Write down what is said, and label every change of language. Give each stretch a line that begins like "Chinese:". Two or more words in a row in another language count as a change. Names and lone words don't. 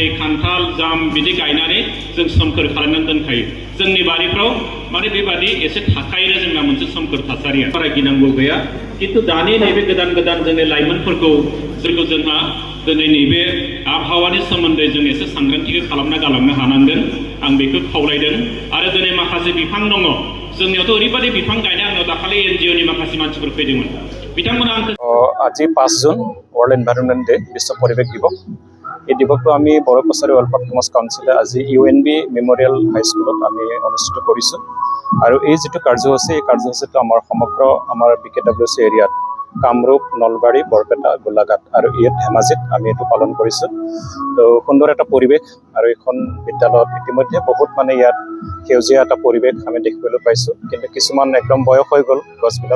Bodo: खान्थाल जाम बिदि गायनानै जों सोमखोर खालामनानै दोनखायो जोंनि बारिफ्राव माने बेबादि एसे थाखायोनो जोंना मोनसे सोमखोर थासारिया बारा गिनांगौ गैया खिन्थु दानि नैबे गोदान गोदान जोंनि लाइमोनफोरखौ जोंहा दिनै नैबे आबहावानि सोमोन्दै जों एसे सांग्रांथिखौ खालामना गालांनो हानांगोन आं बेखौ खावलायदों आरो दिनै माखासे बिफां दङ जोंनियावथ' ओरैबायदि बिफां गायनाय आंनाव दाखालि NGOनि माखासे मानसिफोर फैदोंमोन बिथांमोना
Assamese: আজি 5 জুন वर्ल्ड एनवायरनमेंट डे विश्व परिवेश दिवस এই দিৱসটো আমি বড়ো কছাৰী ৱেলফেয়াৰ সমাজ কাউন্সিলে আজি UNB মেমৰিয়েল হাইস্কুলত আমি অনুষ্ঠিত কৰিছোঁ আৰু এই যিটো কাৰ্যসূচী এই কাৰ্যসূচীটো আমাৰ সমগ্ৰ আমাৰ BKWC এৰিয়াত কামৰূপ নলবাৰী বৰপেটা গোলাঘাট আৰু ইয়াত ধেমাজিত আমি এইটো পালন কৰিছোঁ তো সুন্দৰ এটা পৰিৱেশ আৰু এখন বিদ্যালয়ত ইতিমধ্যে বহুত মানে ইয়াত সেউজীয়া এটা পৰিৱেশ আমি দেখিবলৈ পাইছোঁ কিন্তু কিছুমান একদম বয়স হৈ গ'ল গছবিলাক